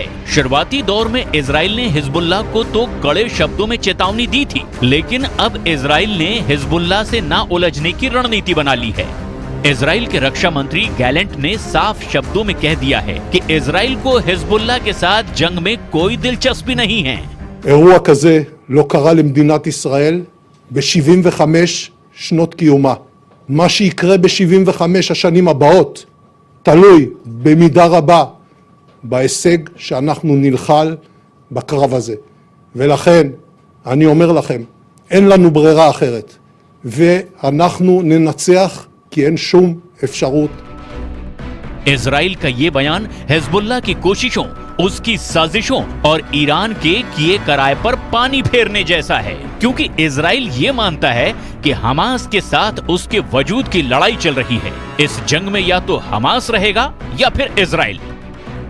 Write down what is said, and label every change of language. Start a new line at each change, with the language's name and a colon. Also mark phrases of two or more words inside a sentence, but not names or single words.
Hindi: शुरुआती दौर में इजराइल ने हिजबुल्लाह को तो कड़े शब्दों में चेतावनी दी थी, लेकिन अब इजराइल ने हिजबुल्लाह से ना उलझने की रणनीति बना ली है। इजराइल के रक्षा मंत्री गैलेंट ने साफ शब्दों में कह दिया है कि इजराइल को हिजबुल्लाह के साथ जंग में कोई दिलचस्पी नहीं है।
Hebrew: אירוע כזה לא קרה למדינת ישראל ב-75 שנות קיומה. מה שיקרה ב-75 השנים הבאות תלוי במידה רבה בהישג שאנחנו נלחל בקרב הזה. ולכן אני אומר לכם, אין לנו ברירה אחרת. ואנחנו ננצח כי אין שום אפשרות।
Hindi: इजराइल का ये बयान हिजबुल्लाह की कोशिशों, उसकी साजिशों और ईरान के किए कराए पर पानी फेरने जैसा है, क्योंकि इजराइल ये मानता है कि हमास के साथ उसके वजूद की लड़ाई चल रही है। इस जंग में या तो हमास रहेगा या फिर इजराइल।